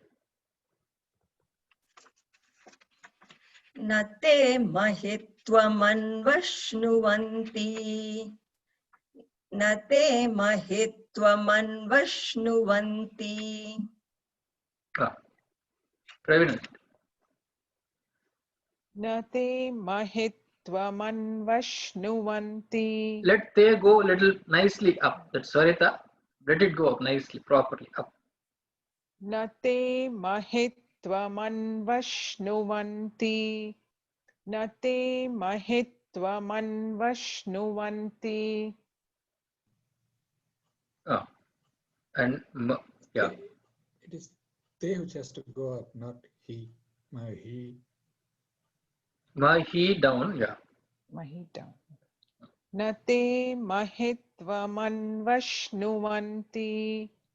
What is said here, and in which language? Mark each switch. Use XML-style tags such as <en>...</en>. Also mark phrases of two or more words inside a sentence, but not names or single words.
<sa>न ते महित्वमन्वश्नुवन्ति. न ते महित्वमन्वश्नुवन्ति.</sa> <en>Praveen.</en> <sa>न ते महित्वमन्वश्नुवन्ति.</sa> <en>Let they go a little nicely up. That's Sarita. Let it go up nicely, properly up.</en> <sa>न ते महित्वमन्वश्नुवन्ति. न ते महित्वमन्वश्नुवन्ति.</sa> <en>And yeah. It is they which has to go up, not he. Mahi down, yeah. Mahi down.</en> <sa>न ते महित्वमन्वश्नुवन्ति.</sa>